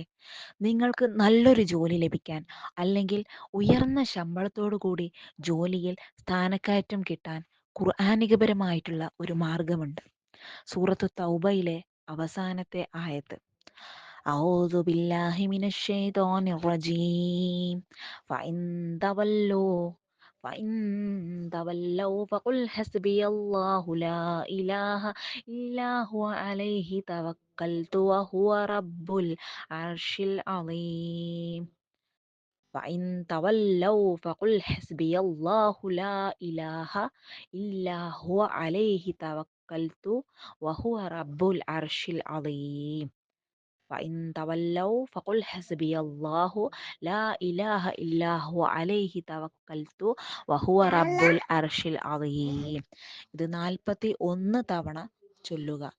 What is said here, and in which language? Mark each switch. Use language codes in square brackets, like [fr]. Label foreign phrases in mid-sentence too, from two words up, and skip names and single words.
[ml] നിങ്ങൾക്ക് നല്ലൊരു ജോലി ലഭിക്കാൻ അല്ലെങ്കിൽ ഉയർന്ന ശമ്പളത്തോടു കൂടി ജോലിയിൽ സ്ഥാനക്കയറ്റം കിട്ടാൻ ഖുർആനികപരമായിട്ടുള്ള ഒരു മാർഗമുണ്ട്. സൂറത്തു തൗബയിലെ അവസാനത്തെ ആയത്ത് [ar] أعوذ بالله من الشيطان الرجيم فإن تولوا فإن تولوا فقل حسبي الله لا إله إلا هو عليه توكلت وهو رب العرش العظيم فإن تولوا فقل حسبي الله لا إله إلا هو عليه توكلت وهو رب العرش العظيم فإن تولوا فقل حسبي الله لا إله إلا هو عليه توكلت وهو رب العرش العظيم. [ml] ഇത് 41 തവണ ചൊല്ലുക.